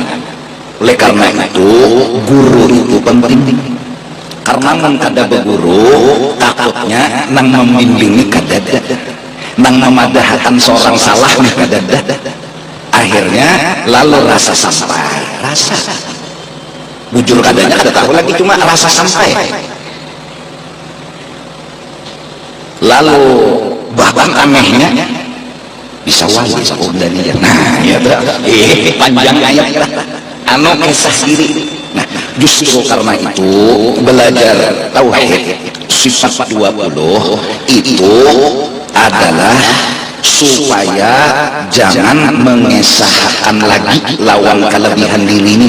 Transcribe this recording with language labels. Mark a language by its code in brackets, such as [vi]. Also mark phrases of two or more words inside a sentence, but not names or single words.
[bjn] Oleh karena itu guru itu penting, karena nang kada beguru takutnya nang membimbingi kadada, nang memadahkan seorang salah nih kadada, akhirnya lalu rasa sampai, rasa bujur kadanya kada tahu lagi, cuma rasa sampai. Lalu bahkan anehnya bisa wali sebenarnya. Nah ya panjang ayat anu kisah diri. Nah justru karena itu belajar tauhid sifat 20 itu adalah supaya jangan mengesahkan lagi lawan kelebihan diri ini.